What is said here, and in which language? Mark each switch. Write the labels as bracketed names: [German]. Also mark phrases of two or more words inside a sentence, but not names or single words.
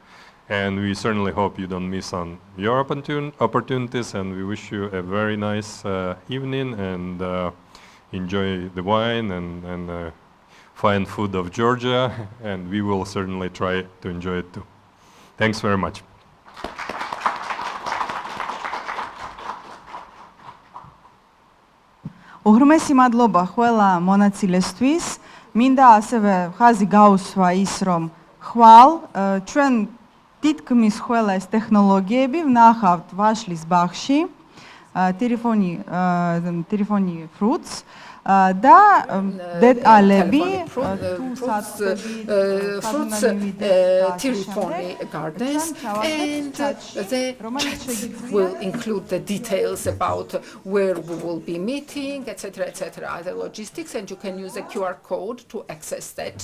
[English] And we certainly hope you don't miss on your opportunities, and we wish you a very nice evening, and enjoy the wine and fine food of Georgia, and we will certainly try to enjoy it too. Thanks very much. [Georgian] უღრმესი მადლობა ყველა მონაწილესთვის. მინდა ასევე ხაზი გაუსვა ის, რომ ხვალ ჩვენ თითქმის ყველა ეს ტექნოლოგიები ვნახავთ ვაშლის ბაღში, ტირიფონი fruits და დეტალები [English] fruits, Tirifoni gardens, and the chat will include the details about where we will be meeting, etc., other logistics, and you can use a QR code to access that.